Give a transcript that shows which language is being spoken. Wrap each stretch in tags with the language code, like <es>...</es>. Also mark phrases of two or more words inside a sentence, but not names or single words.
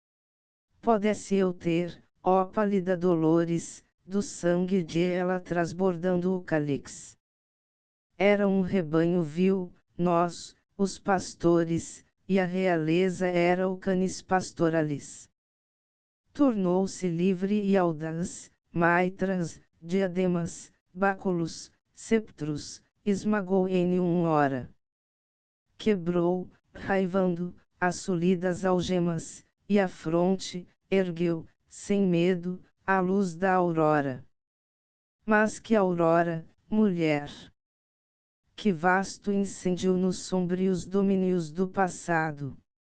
<pt>Pode-se eu ter, ó pálida Dolores, do sangue de ela transbordando o cálice. Era um rebanho vil, nós, os pastores, e a realeza era o</pt> <la>canis pastoralis.</la> <pt>Tornou-se livre e audaz, maitras, diademas, báculos, sceptros, esmagou em uma hora. Quebrou, raivando, as solidas algemas, e a fronte, ergueu, sem medo, à luz da aurora. Mas que aurora, mulher! Que vasto incêndio nos sombrios domínios do passado!</pt>